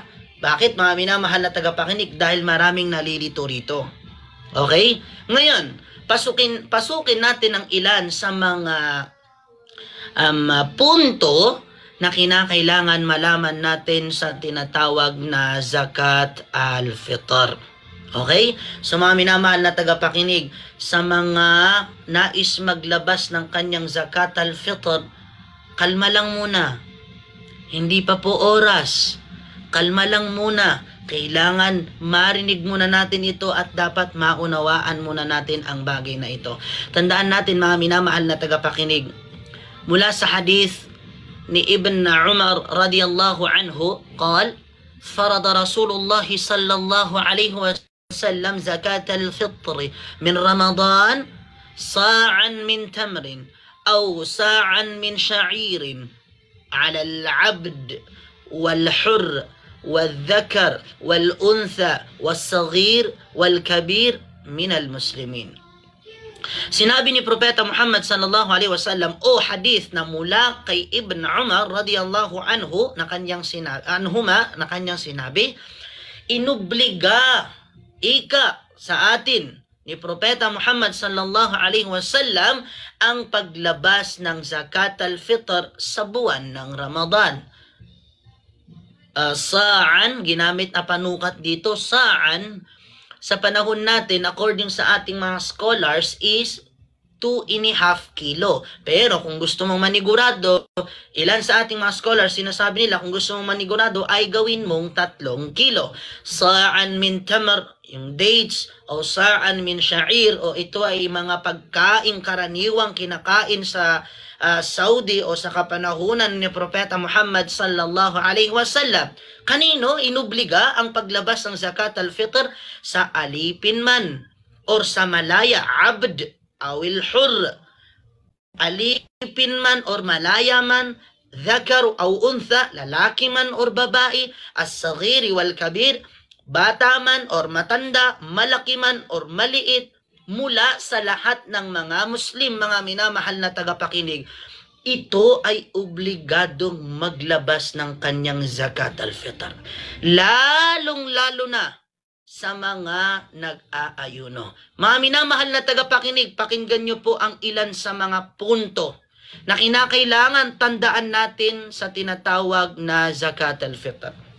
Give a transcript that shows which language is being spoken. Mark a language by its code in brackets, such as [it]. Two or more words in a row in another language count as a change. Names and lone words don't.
[tl] Bakit, mga minamahal na tagapakinig? Dahil maraming nalilito rito. Okay? Ngayon, pasukin natin ang ilan sa mga punto na kinakailangan malaman natin sa tinatawag na [ar] زكاة الفطر. [tl] Okay? So mga minamahal na tagapakinig, sa mga nais maglabas ng kanyang [ar] زكاة الفطر, [tl] kalma lang muna. Hindi pa po oras. Kalma lang muna. Kailangan marinig muna natin ito at dapat maunawaan muna natin ang bagay na ito. Tandaan natin, mga minamahal na tagapakinig, mula sa hadith ni Ibn Umar [ar] رضي الله عنه, قال فرض رسول الله صلى الله عليه وسلم زكاة الفطر من رمضان صاعا من تمر أو صاعا من شعير على العبد والحر والذكر والأنثى والصغير والكبير من المسلمين. [tl] Sinabi ni Propeta Muhammad [ar] صلى الله عليه وسلم [tl] o hadith na mula kay Ibn Umar [ar] رضي الله عنه [tl] na kanyang sinabi, inubliga sa atin ni Propeta Muhammad [ar] صلى الله عليه وسلم [tl] ang paglabas ng [ar] زكاة الفطر [tl] sa buwan ng Ramadan. Sa'an, ginamit na panukat dito, sa'an, sa panahon natin, according sa ating mga scholars, is 2.5 kilo. Pero kung gusto mong manigurado, ilan sa ating mga scholars, sinasabi nila, kung gusto mong manigurado, ay gawin mong 3 kilo. [ar] صاعا من تمر, [tl] yung dates, o [ar] صاعا من شعير, [tl] o ito ay mga pagkain karaniwang kinakain sa Saudi o sa kapanahunan ni Propeta Muhammad [ar] صلى الله عليه وسلم. [tl] Kanino inubliga ang paglabas ng [ar] زكاة الفطر? [tl] Sa alipin man or sa malaya, [ar] عبد أو الحر, [tl] alipin man or malaya man, [ar] ذكر أو أنثى, [tl] lalaki man or babae, [ar] الصغير والكبير, [tl] bata man or matanda, malaki man or maliit, mula sa lahat ng mga Muslim, mga minamahal na tagapakinig. ito ay obligadong maglabas ng kanyang [ar] زكاة الفطر. [tl] Lalong-lalo na sa mga nag-aayuno. Mga minamahal na tagapakinig, pakinggan nyo po ang ilan sa mga punto na kinakailangan tandaan natin sa tinatawag na [ar] زكاة الفطر.